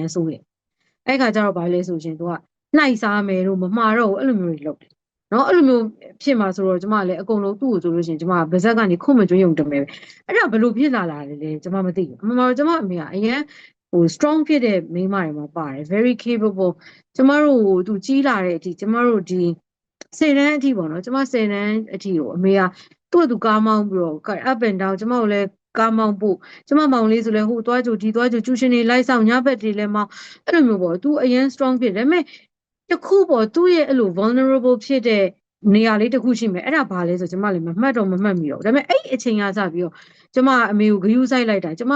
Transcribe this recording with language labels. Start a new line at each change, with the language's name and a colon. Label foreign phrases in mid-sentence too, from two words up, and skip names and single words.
Burmese: စိုးရိမ်အဲ့ခါကျတော့ဘာလဲဆိုရှင်သူကနှိုက်စားမယ်လို့မမှားတော့ဘူးအဲ့လိုမျိုးတွေလုပ်တယ်နော်အဲ့လိုမျိုးဖြစ်မှာဆိုတော့ကျမလည်းအကုန်လုံးသူ့ကိုဆိုလို့ရှိရင်ကျမဗဇက်ကနေခုမကျွေးုံတမယ်အဲ့ဒါဘယ်လိုဖြစ် လာလဲကျမမသိဘူးအမှန်တော့ကျမအမေကအရန်strong ဖြစ်တဲ့မိန်းမတွေမှာပါတယ်
English: very capable
Burmese: ကျမတို့သူကြီးလာတဲ့အထိကျမ တို့ဒီ10တန်းအထိပေါ့နော်ကျမ10တန်းအထိကိုအမေကသူကားမောင်းပြီးတော့
English: up and down
Burmese: ကျမတို့လည်းကားမောင်းဖို့ကျမမောင်လေးဆိုလဲဟိုသွားကြိုဒီသွားကြိုကျူရှင်တွေလိုက်ဆောင်ညဘက်တွေလည်းမောင်းအဲ့လိုမျိုးပေါ့သူအရင် strong ဖြစ်တယ်ဒါပေမဲ့တခုပေါ့သူ့ရဲ့အဲ့လို vulnerable ဖြစ်တဲ့နေရာလေးတစ်ခုရှိမယ်အဲ့ဒါဘာလဲဆိုကျမလည်းမမှတ်တော့မမှတ်မိတော့ဒါပေမဲ့အဲ့အချိန်ကစပြီးတော့ကျမအမေကိုဂရုစိုက်လိုက်တာကျမက